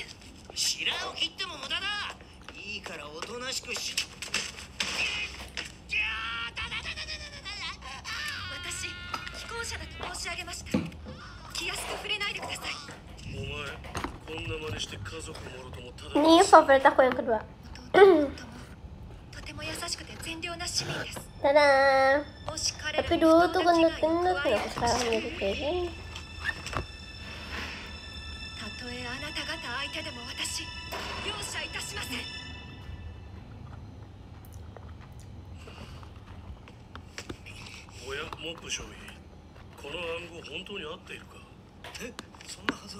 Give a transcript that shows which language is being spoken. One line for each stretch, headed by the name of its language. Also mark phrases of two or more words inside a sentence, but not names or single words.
Japanese: 白を切っても無駄だ。いいからおとなしくし。私、既婚者だと申し上げました。気安く触れないでください。お前、こんな真似して家族もろともただ。
Indonesian: Ini favorit aku yang kedua.
Japanese: とても優しくて善良な市民です。
Indonesian: Dadah.
Japanese: もし彼ら
Indonesian: Tapi
Japanese: に
Indonesian: dulu
Japanese: 布団
Indonesian: tuh
Japanese: の危害を
Indonesian: gendut-gendut,
Japanese: 加え
Indonesian: kenapa sekarang jadi kayak gini?
Japanese: あなた方相手でも私容赦いたしません。おや、モップ少尉、この暗号本当に合っているか？え、そんなはずは。